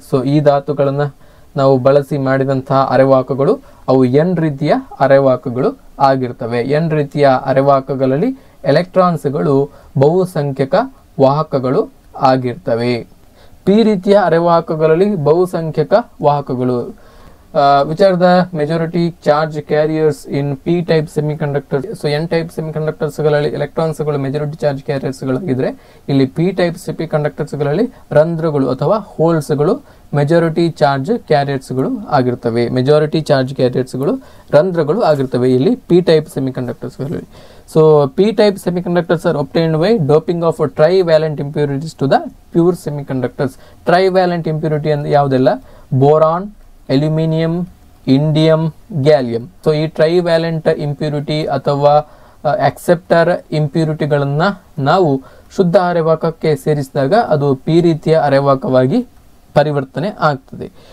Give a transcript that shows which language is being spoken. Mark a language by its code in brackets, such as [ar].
[kn] So ಈ ಧಾತುಗಳನ್ನು ನಾವು ಬಳಸಿ ಮಾಡಿದಂತಹ ಅರೆವಾಹಕಗಳು ಅವು ಎನ್ ರೀತಿಯ ಅರೆವಾಹಕಗಳು ಆಗಿರ್ತವೆ. ಎನ್ ರೀತಿಯ ಅರೆವಾಹಕಗಳಲ್ಲಿ ಎಲೆಕ್ಟ್ರಾನ್ಸ್ಗಳು ಬಹುಸಂಖ್ಯಕ ವಾಹಕಗಳು ಆಗಿರ್ತವೆ. ಪಿ ರೀತಿಯ ಅರೆವಾಹಕಗಳಲ್ಲಿ ಬಹುಸಂಖ್ಯಕ ವಾಹಕಗಳು. [en] Which are the majority charge carriers in P type semiconductors? [kn] So N type semiconductors ಗಳಲ್ಲಿ ಎಲೆಕ್ಟ್ರಾನ್ಸ್ ಗಳು ಮೆಜಾರಿಟಿ ಚಾರ್ಜ್ ಕ್ಯಾರಿಯರ್ಸ್ ಗಳಾಗಿದ್ರೆ, ಇಲ್ಲಿ P type ಸೆಮಿಕಂಡಕ್ಟರ್ಸ್ ಗಳಲ್ಲಿ ರಂಧ್ರಗಳು ಅಥವಾ ಹೋಲ್ಸ್ ಗಳು ಮೆಜಾರಿಟಿ ಚಾರ್ಜ್ ಕ್ಯಾರಿಯರ್ಸ್ ಗಳು ಆಗಿರ್ತವೆ. ಮೆಜಾರಿಟಿ ಚಾರ್ಜ್ ಕ್ಯಾರಿಯರ್ಸ್ ಗಳು ರಂಧ್ರಗಳು ಆಗಿರ್ತವೆ ಇಲ್ಲಿ P type semiconductors ಗಳಲ್ಲಿ. [en] So P type semiconductors are obtained by doping of trivalent impurities to the pure semiconductors. [kn] Trivalent impurity ಅಂದ್ರೆ ಯಾವುದೆಲ್ಲ? Boron, aluminium, indium, gallium. So ಈ ಟ್ರೈವ್ಯಾಲೆಂಟ್ ಇಂಪ್ಯೂರಿಟಿ ಅಥವಾ ಅಕ್ಸೆಪ್ಟರ್ ಇಂಪ್ಯೂರಿಟಿಗಳನ್ನು ನಾವು ಶುದ್ಧ ಅರೆವಾಹಕಕ್ಕೆ ಸೇರಿಸಿದಾಗ ಅದು ಪಿ ರೀತಿಯ ಅರೆವಾಹಕವಾಗಿ ಪರಿವರ್ತನೆ ಆಗ್ತದೆ.